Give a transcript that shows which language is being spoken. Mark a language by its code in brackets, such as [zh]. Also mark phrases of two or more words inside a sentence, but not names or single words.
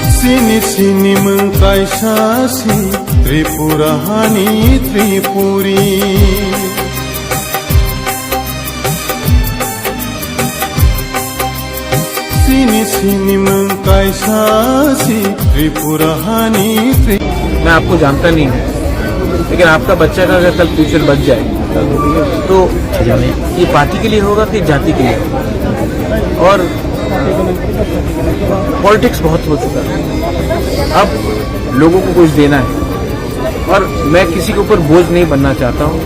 [trp] Sini sini mengkaisasi Tripurahani Tripuri. Sini sini mengkaisasi Tripurahani Tripuri. [hi] मैं आपको जानता नहीं हूँ, लेकिन आपका बच्चा का अगर कल फ्यूचर बच जाए तो ये पार्टी के लिए होगा कि जाति के लिए होगा। और पॉलिटिक्स बहुत हो चुका है, अब लोगों को कुछ देना है और मैं किसी के ऊपर बोझ नहीं बनना चाहता हूँ।